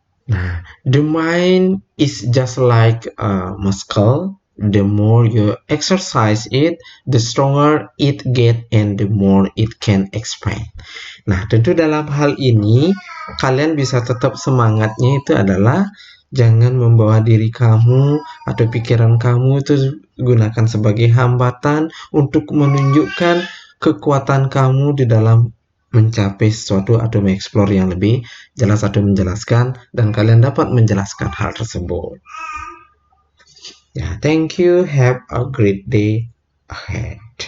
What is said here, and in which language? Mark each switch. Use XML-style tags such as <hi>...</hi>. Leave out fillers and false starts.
<en>Nah, the mind is just like a muscle. The more you exercise it, the stronger it get and the more it can expand.</en> <id>Nah, tentu dalam hal ini kalian bisa tetap semangatnya itu adalah jangan membawa diri kamu atau pikiran kamu itu gunakan sebagai hambatan untuk menunjukkan kekuatan kamu di dalam mencapai sesuatu atau mengeksplor yang lebih jelas atau menjelaskan, dan kalian dapat menjelaskan hal tersebut.</id> <en>Ya, thank you. Have a great day ahead.</en>